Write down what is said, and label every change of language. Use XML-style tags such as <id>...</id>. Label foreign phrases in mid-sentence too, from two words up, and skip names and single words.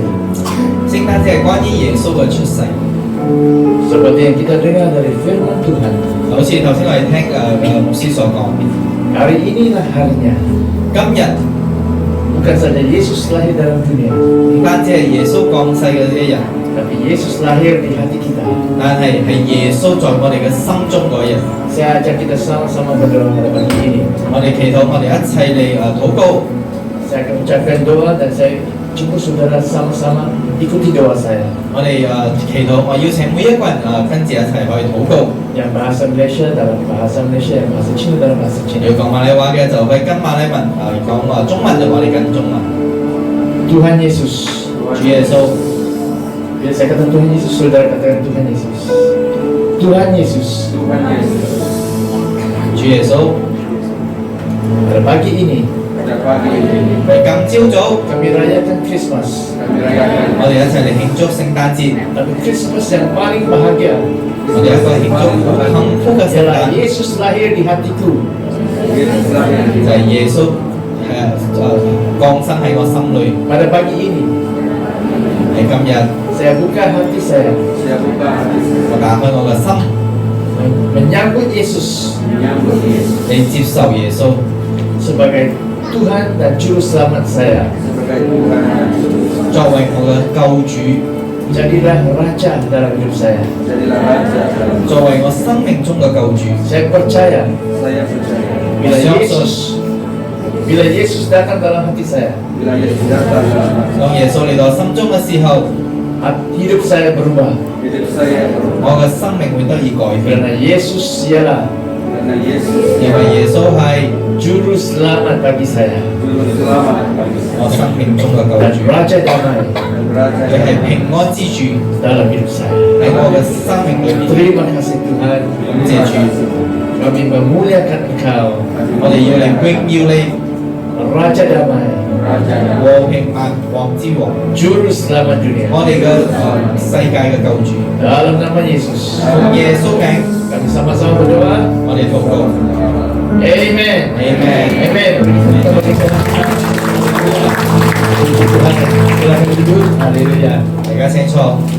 <yue>聖誕節係關於耶穌嘅出世，</yue> <ms>Seperti yang kita dengar dari firman Tuhan,</ms> <yue>好似頭先我哋聽牧師所講，</yue> <ms>hari inilah harinya.</ms> <yue>今日</yue> <ms>Bukan saja Yesus lahir dalam dunia,</ms> <yue>唔單止係耶穌降世嘅呢一日，</yue> <ms>tapi Yesus lahir di hati kita.</ms> <yue>但係耶穌在我哋嘅心中嗰一日。</yue> <ms>Saya ajak kita sama-sama berdoa pada pagi ini.</ms> <yue>我哋祈禱，我哋一齊嚟禱告。</yue> <ms>Saya akan ucapkan doa dan saya jemput saudara sama-sama ikuti doa saya.</ms> <yue>我哋祈禱，我邀請每一個人跟住一齊去禱告。</yue> <ms>Yang bahasa Malaysia dalam bahasa Malaysia, yang bahasa Cina dalam bahasa</ms> <yue>要</yue> <ms>Cina.</ms> <yue>講馬來話嘅就去跟馬來文，講中文就我哋跟中文。</yue> <ms>Tuhan Yesus.</ms> <yue>主耶穌，</yue> <ms>Bila saya kata Tuhan Yesus, saudara katakan Tuhan Yesus. Tuhan Yesus.</ms> <yue>主耶穌，</yue> <ms>Pada pagi ini</ms> <yue>喺今朝早，</yue> <ms>kami rayakan Christmas.</ms> <yue>我哋一齊嚟慶祝聖誕節。</yue> <ms>Tapi Christmas yang paling bahagia</ms> <yue>我哋一個慶祝幸福嘅聖</yue> <ms>adalah</ms> <yue>誕，</yue> <ms>Yesus lahir di hatiku.</ms> <yue>就係耶穌降生喺我心裏。</yue> <ms>Pada pagi ini</ms> <yue>喺今日，</yue> <ms>saya buka hati saya</ms> <yue>我打開我嘅心，</yue> <ms>menyambut Yesus</ms> <yue>嚟接受耶穌</yue> <ms>sebagai Tuhan dan Juru Selamat saya.</ms> <yue>作為我嘅救主</yue> <ms>Jadilah raja dalam hidup saya. Jadilah raja dalam</ms> <yue>作為我生命中嘅救主，</yue> <ms>Saya percaya saya percaya. bila Yesus datang dalam hati saya, Bila Yesus datang dalam hati,</ms> <yue>當耶穌嚟到心中嘅時候，</yue> <ms>hidup saya berubah. hidup saya berubah.</ms> <yue>我嘅生命會得以改變，</yue> <ms>Karena Yesus ialah Karena Yesus</ms> <yue>因為耶穌係</yue> <ms>juru selamat bagi saya juru selamat bagi saya</ms> <yue>我生命中嘅救</yue> <ms>dan</ms> <yue>主，</yue> <ms>raja damai dan raja</ms> <yue>佢係平安之主</yue> <ms>dalam hidup saya.</ms> <yue>喺我嘅生命裏面。</yue> <ms>Terima kasih Tuhan.</ms> <yue>感謝主，</yue> <ms>Kami memuliakan Engkau,</ms> <yue>我哋要嚟榮耀你，</yue> <ms>Raja damai, raja yang</ms> <yue>和平萬王之王，</yue> <ms>juru selamat dunia.</ms> <yue>我哋嘅世界嘅救主，</yue> <ms>Dalam nama Yesus,</ms> <yue>奉耶穌名，</yue> <ms>kami sama-sama berdoa.</ms> <yue>我哋禱告。</yue> <ms>Amen. Amen. Amen. Kita berikan Tuhan. Silakan duduk. Haleluya.</ms> <yue>大家請坐。</yue>